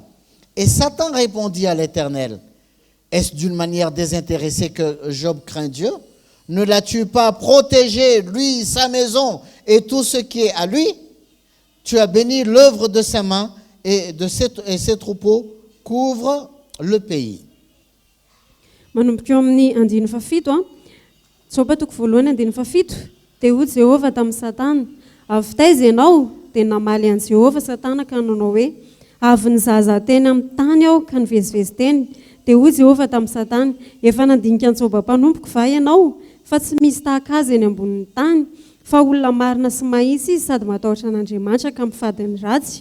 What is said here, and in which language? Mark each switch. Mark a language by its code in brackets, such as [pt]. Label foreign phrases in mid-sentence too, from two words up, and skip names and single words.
[fr] Et Satan répondit à l'Éternel, est-ce d'une manière désintéressée que Job craint Dieu? Ne l'as-tu pas protégé, lui, sa maison et tout ce qui est à lui? Tu as béni l'œuvre de ses mains et ses troupeaux couvrent le pays. [mg] Manomboka eo amin'ny 1:7 Joba toko voalohany 1:7 dia hoy Jehova tamin'ny Satana, avy taiza ianao dia namaly an'i Jehova Satana ka nanao hoe avy nizaza teny amin'ny tany aho ka nivezivezy teny. Dia hoy Jehova tamin'ny Satana, efa nandinika ny Joba mpanompoko va ianao fa tsy misy tahaka azy eny ambonin'ny tany, fa olona marina sy mahitsy izy sady matahotra an'Andriamanitra ka mifady ny ratsy.